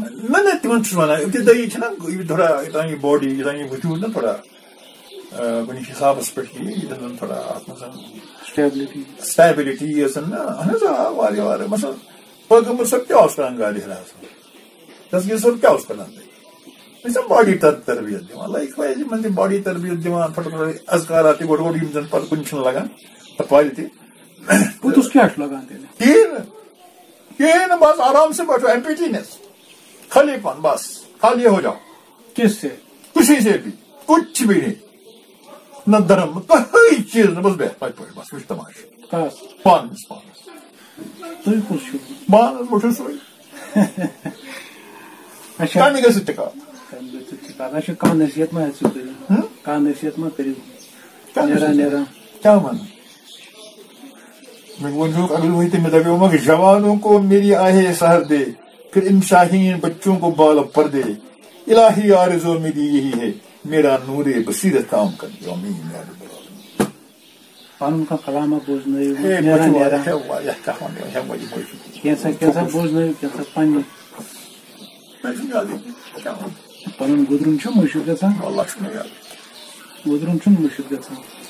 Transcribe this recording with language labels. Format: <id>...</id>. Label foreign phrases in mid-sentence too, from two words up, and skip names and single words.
<ks>نہ تِمن چھُس ونان ابتدٲیی چھِنہ تھوڑا یوٚتام یہِ باڈی یوٚتام یہِ وجوٗد نا تھوڑا کُنہِ حسابس پٮ۪ٹھ ییٚتٮ۪ن زن تھوڑا اتھ منٛز سٹیبلٹی ٲسن نا اہن حظ آ واریاہ واریاہ مثلاً پیغمبر صٲب کیٛاہ اوس کران گاڑِ ہراس دسگیٖر صٲب کیٛاہ اوس کران تتہِ باڈی تربیت دِوان لایک وایز یِمن تہِ باڈی تربیت دِوان تھوڑا تھوڑا اذکارات تہِ گۄڈٕ گۄڈٕ یِم زن پتہٕ کُنہِ چھِنہٕ لگان پتہٕ والہِ تہِ پوٚتُس کیٛاہ چھُ لگان تیٚلہِ کہیٖنۍ نہٕ بس</ks> <ur>آرام سے بیٹھو ایمپٹینس خالی پن بس خالی ہو جاؤ کس سے کسی سے بھی کچھ بھی نہیں نہ دھرم کوئی چیز نہ بس بیٹھ</ur> <ks>پتہٕ پٲٹھۍ بس وٕچھ تماشہٕ پانس تُہۍ کُس چھِو پانس بہٕ چھُس سُے کامہِ گژھِ تہِ کتھ اچھا کانٛہہ نصیحت ما ہیٚژِو کٔرِو کانٛہہ نصیحت ما کٔرِو نیران کیٛاہ ونہٕ</ks> <ur>میں دبیو مگر جوانوں کو میری آہیں سہر دے پھر ان شاہین بچوں کو بال پر دے الہی آرزو میری یہی ہے میرا نور بصیرت کام کر دو</ur> <ks>پنُن کانٛہہ کلامہ بوزنٲیِو کینٛژھا بوزنٲیِو کینٛژھا پننہِ پنُن گُدرُن چھُ مٔشِد گژھان گُدرُن چھُنہٕ مٔشِد گژھان</ks>